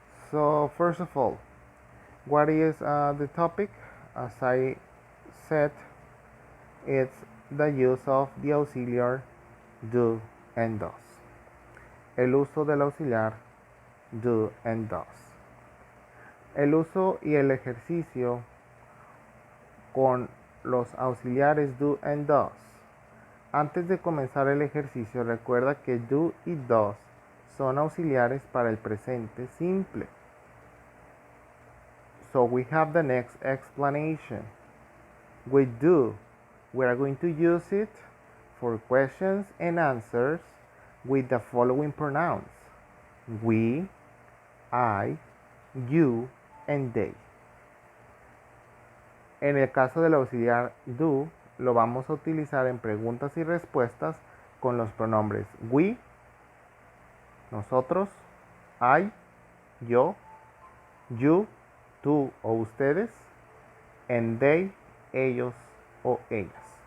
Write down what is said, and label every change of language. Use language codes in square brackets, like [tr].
[en] So first of all, what is the topic? As I said, it's the use of the auxiliar do and does. [es] El uso del auxiliar do and does. El uso y el ejercicio con los auxiliares do and does. Antes de comenzar el ejercicio, recuerda que do y does son auxiliares para el presente simple. [en] So we have the next explanation. With do, we are going to use it for questions and answers with the following pronouns: we, I, you, and they. [es] En el caso del auxiliar do, lo vamos a utilizar en preguntas y respuestas con los pronombres we, nosotros, I, yo, you, tú o ustedes, and they, ellos o ellas.